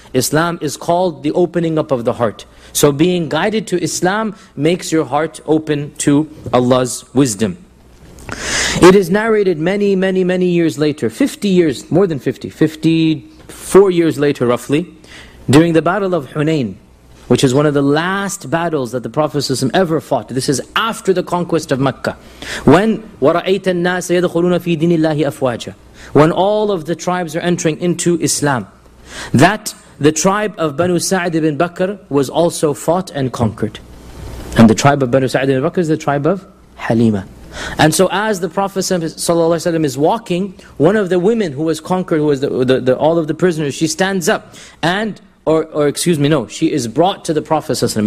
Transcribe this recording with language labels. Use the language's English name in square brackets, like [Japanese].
[English] Islam is called the opening up of the heart. So being guided to Islam makes your heart open to Allah's wisdom. It is narrated many, many, many years later, 50 years, more than 50, 54 years later roughly, during the Battle of Hunain, which is one of the last battles that the Prophet ﷺ ever fought. This is after the conquest of Mecca. When [Arabic] وَرَأَيْتَ النَّاسَ يَدْخُلُونَ فِي دِينِ اللَّهِ أَفْوَاجًا. [English] When all of the tribes are entering into Islam. That the tribe of Banu Sa'd ibn Bakr was also fought and conquered. And the tribe of Banu Sa'd ibn Bakr is the tribe of Halima. And so as the Prophet ﷺ is walking, one of the women who was conquered, who was the all of the prisoners, she stands up and, she is brought to the Prophet ﷺ.